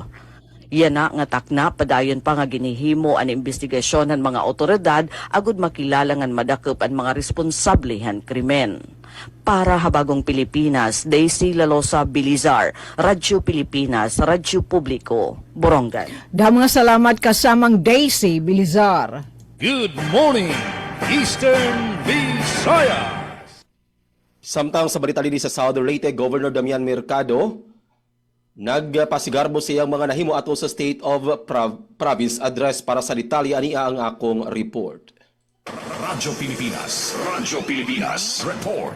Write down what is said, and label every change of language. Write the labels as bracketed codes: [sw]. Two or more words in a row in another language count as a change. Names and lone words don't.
[war] Yan na nga takna padayon pa nga ginihimo ang investigasyon ng mga otoridad agud makilala nga madakop ang mga responsable han krimen. Para Habagong Pilipinas, Daisy Lalosa Bilizar, Radyo Pilipinas, Radyo Publiko, Borongan. Mga salamat kasamang Daisy Bilizar. [en] Good morning, Eastern Visayas. [war] Samtang sa balita din sa Southern Leyte, Governor Damian Mercado nagpasigarbo siyang mga nahimo ato sa State of Province Address. Para sa detalye aniya ang akong report. Radyo Pilipinas Report.